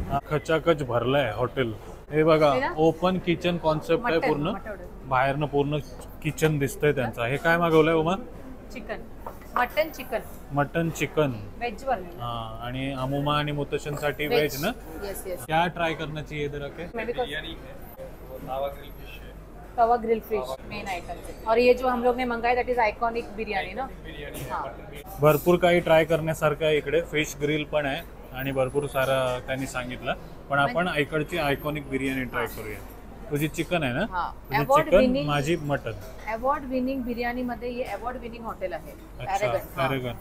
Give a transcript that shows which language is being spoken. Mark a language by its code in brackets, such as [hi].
[mr] हा, खचाखच भरलाय हॉटेल. हे बघा हे ना? ओपन किचन कॉन्सेप्ट आहे मटण, पूर्ण. मटण. बाहेरनं पूर्ण किचन दिसतंय त्यांचा. हे काय मागवलंय Uma? Chicken, mutton chicken, mutton chicken. Veg वर. हा आणि अमुमा आणि मुतशन साठी वेज ना. [en] Yes yes. [hi] क्या ट्राय करना चाहिए इधर आके? [en] Tawa grill fish main item. [hi] और ये जो हम लोग ने मंगाया [en] that is [hi] आइकॉनिक बिरयानी ना. हाँ. [mr] भरपूर काही ट्राय करण्यासारखं आहे इकडे. फिश ग्रिल पण आहे आणि भरपूर सारं त्यांनी सांगितलं. पण आपण इकडची आयकॉनिक बिर्याणी ट्राय करूया. तुझी चिकन आहे ना? [hi] हाँ. [mr] तुझी [en] Award [mr] चिकन, [en] winning- [mr] माझी मटन. अवॉर्ड विनिंग बिर्याणी मध्ये हे अवॉर्ड विनिंग हॉटेल आहे. पॅरेगन.